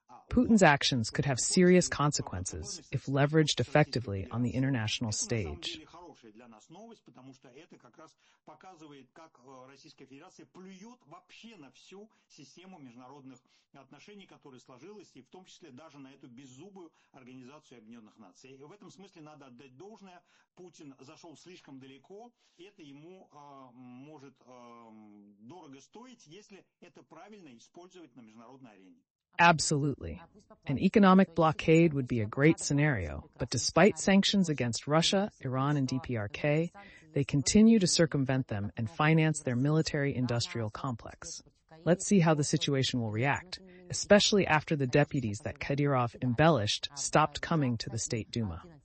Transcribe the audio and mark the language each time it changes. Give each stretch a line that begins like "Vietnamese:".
English: Putin's actions could have serious consequences if leveraged effectively on the international stage.
Russian: Для нас новость, потому что это как раз показывает, как Российская Федерация плюет вообще на всю систему международных отношений, которая сложилась, и в том числе даже на эту беззубую Организацию Объединенных Наций. И в этом смысле надо отдать должное. Путин зашел слишком далеко, и это ему может дорого стоить, если это правильно использовать на международной арене.
English: Absolutely. An economic blockade would be a great scenario, but despite sanctions against Russia, Iran, and DPRK, they continue to circumvent them and finance their military-industrial complex. Let's see how the situation will react, especially after the deputies that Kadyrov embellished stopped coming to the State Duma.